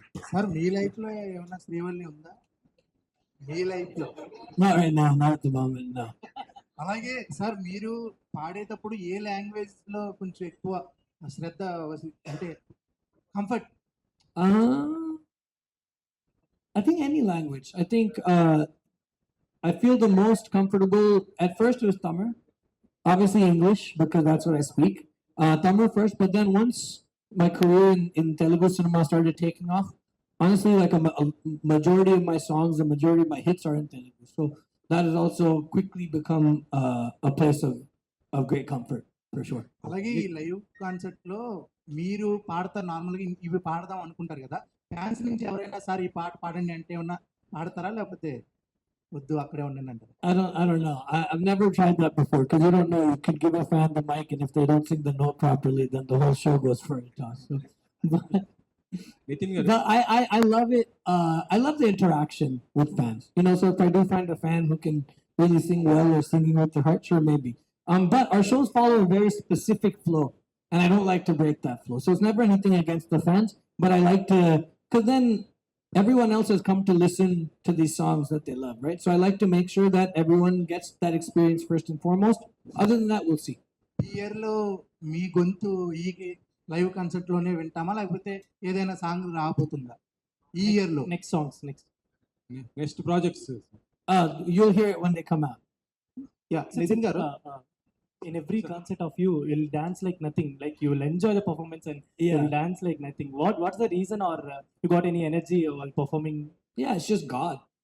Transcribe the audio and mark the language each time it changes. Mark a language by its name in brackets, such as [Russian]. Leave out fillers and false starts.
[Telugu] Sir మీ life లో ఏమైనా శ్రీవల్లి ఉందా మీ లైఫ్ లో? [English] Not right now, not at the moment, no. [Telugu] అలాగే సార్ మీరు పాడేటప్పుడు ఏ లాంగ్వేజ్ లో కొంచెం ఎక్కువ శ్రద్ధ అంటే comfort? [English] Uh, I think any language. I think I feel the most comfortable at first it was Tamil, obviously English because that's what I speak. Tamil first, but then once my career in Telugu cinema started taking off, honestly, like a majority of my songs, the majority of my hits are in Telugu. So that has also quickly become a place of great comfort for sure. [Telugu] అలాగే ఈ live concert లో మీరు పాడతారు నార్మల్గా ఇవి పాడదాం అనుకుంటారు కదా, ఫ్యాన్స్ నుంచి ఎవరైనా సార్ ఈ పాట పాడండి అంటే ఏమన్నా పాడతారా లేకపోతే వద్దు అక్కడే ఉండండి అంటారు? [English] I don't know. I've never tried that before because you don't know. You could give a fan the mic, and if they don't sing the note properly, then the whole show goes for a toss. So, [Telugu] Nitin గారు [English] but I love it. I love the interaction with fans. You know, so if I do find a fan who can really sing well or singing with their heart, sure, maybe. But our shows follow a very specific flow, and I don't like to break that flow. So it's never anything against the fans, but I like to, because then everyone else has come to listen to these songs that they love, right? So I like to make sure that everyone gets that experience first and foremost. Other than that, we'll see. [Telugu] ఈ year లో మీ గొంతు ఈ live concert లోనే వింటామా లేకపోతే ఏదైనా song రాబోతుందా ఈ year లో? [English] Next songs, next. Next projects You'll hear it when they come out. [Telugu] Yeah Nitin గారు, [English] In every concert of you, you'll dance like nothing. Like you will enjoy the performance and you'll dance like nothing. What's the reason, or you got any energy while performing? Yeah, it's just God.